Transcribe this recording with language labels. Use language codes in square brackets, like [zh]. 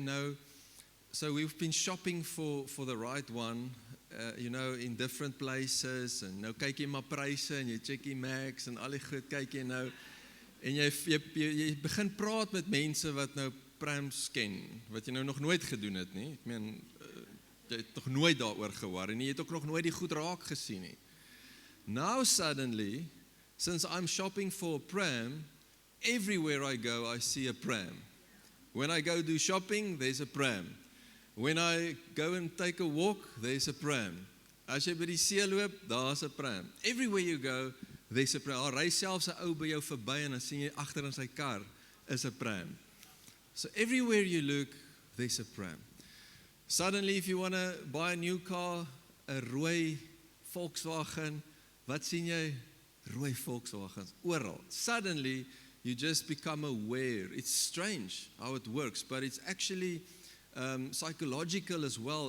[af] Nou, [en] so we've been shopping for the right one, in different places, [af] en nou kyk jy maar pryse, en jy check die Max, en al die goed, kyk jy nou, en jy begin praat met mense wat nou prams ken, wat jy nou nog nooit gedoen het nie, ek meen, jy het nog nooit daaroor gehoor, en jy het ook nog nooit die goed raak gesien nie. [en] Now suddenly, since I'm shopping for a pram, everywhere I go, I see a pram. When I go do shopping, there's a pram. When I go and take a walk, there's a pram. [af] As jy by die see loop, daar's 'n pram. [en] Everywhere you go, there's a pram. [af] Al ry selfs 'n ou by jou verby en dan sien jy agter in sy kar is 'n pram. [en] So everywhere you look, there's a pram. Suddenly, if you want to buy a new car, [af] 'n rooi Volkswagen, wat sien jy? Rooi Volkswagens, oral. [en] Suddenly, you just become aware. It's strange how it works, but it's actually psychological as well.